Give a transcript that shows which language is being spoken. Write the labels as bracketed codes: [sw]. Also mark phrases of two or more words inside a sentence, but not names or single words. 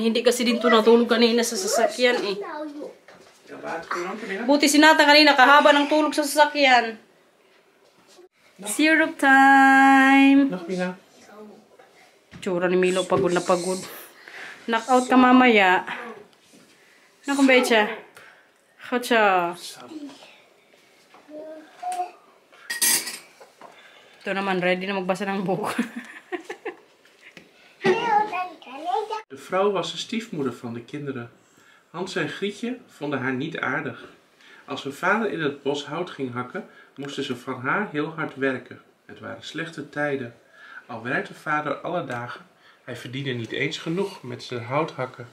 [tl] Hindi kasi din to natulog kanina sa sasakyan Buti si Nata kanina, kahaba ng tulog sa sasakyan. [en] Syrup time! [nl] Nog Pina? [tl] Tsura ni Milo, pagod na pagod. [en] Knock out [tl] ka mamaya. [nl] Nog een beetje. Goed zo. [tl] Ito naman, ready na magbasa ng boek. [nl] De vrouw was de stiefmoeder van de kinderen. Hans en Grietje vonden haar niet aardig. Als hun vader in het bos hout ging hakken, moesten ze van haar heel hard werken. Het waren slechte tijden. Al werkte vader alle dagen, hij verdiende niet eens genoeg met zijn hout hakken.